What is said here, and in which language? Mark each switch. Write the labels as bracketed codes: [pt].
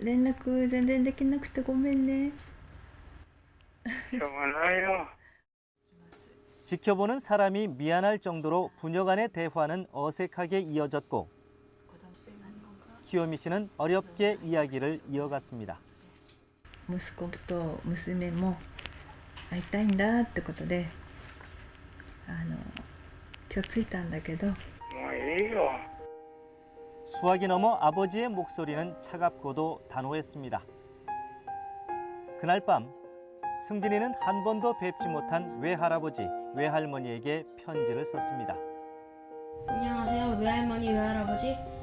[ja] 連絡全然できなくてごめんね。しょうがないよ。 [ko] 지켜보는 사람이 미안할 정도로 부녀 간의 대화는 어색하게 이어졌고 키요미 씨는 어렵게 이야기를 이어갔습니다. [ja] 息子と娘も会いたいんだってことで今日着いたんだけどもういいよ。 [ko] 수학이 넘어 아버지의 목소리는 차갑고도 단호했습니다. 그날 밤 승진이는 한 번도 뵙지 못한 외할아버지, 외할머니에게 편지를 썼습니다. 안녕하세요. 외할머니, 외할아버지.